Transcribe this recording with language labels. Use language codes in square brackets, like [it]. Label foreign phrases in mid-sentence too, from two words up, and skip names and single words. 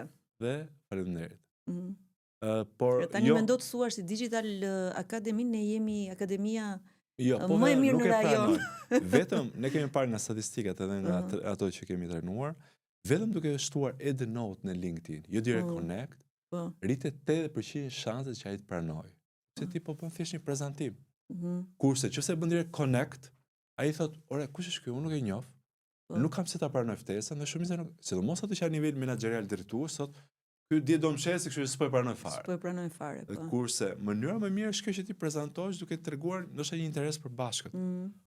[sq] Dhe faleminderit. Por tani mendo të thuash si Digital Academy, ne jemi akademia më e mirë në rajon. Vetëm ne kemi parë nga statistikat edhe nga ato që kemi trajnuar, vetëm duke shtuar edhe note në LinkedIn, jo [en] direct connect, [sq] rritet 80% shanset që ai të pranojë. Se ti po bën thjesht një prezantim. Kurse nëse bën [en] direct connect, [sq] ai thot, "Ore, kush është ky? Unë nuk e njoh. Nuk kam se ta pranoj ftesën." Dhe shumica nuk, sidomos ato që janë nivel menaxherial drejtues, thot, "Ky di do mshesi, kështu që s'po e pranoj fare." S'po e pranoj fare, po. Kurse mënyra më mirë është kjo që ti prezantosh duke treguar ndoshta një interes për bashkët.